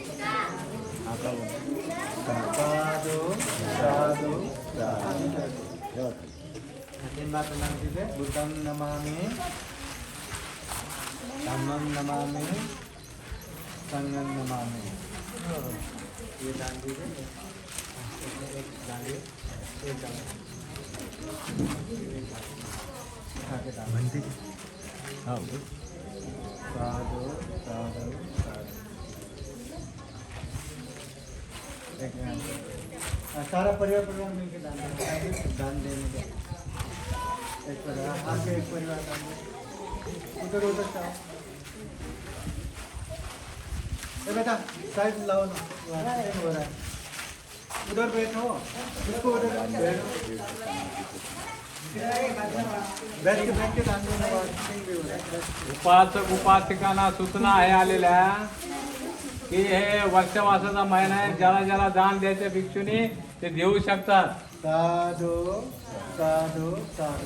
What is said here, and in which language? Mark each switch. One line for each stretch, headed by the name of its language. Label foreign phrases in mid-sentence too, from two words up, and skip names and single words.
Pali: साधु साधु साधु।
Hindi: तीन बार प्रणाम कीजिए।
Pali: बुद्धं नमामि धम्मं नमामि संघं नमामि।
Hindi: ये दान दीजिए। एक दान दीजिए। एक दान खाके दान दीजिए।
Pali: हाँ साधु साधु साधु।
Hindi: एक सारा परिवार मिलकर दान देने का एक परिवार आगे एक परिवार दान उधर उधर जाओ। बेटा साइड लाओ ना, हो रहा है उधर बैठो, इसको उधर बैठ के दान देने
Marathi: उपासक उपासिकांना सूचना आहे आलेल्या की हे वर्षवासाचा महिना आहे, ज्याला ज्याला दान द्यायचे भिक्षुनी ते देऊ शकतात।
Pali: साधू साधू साधू।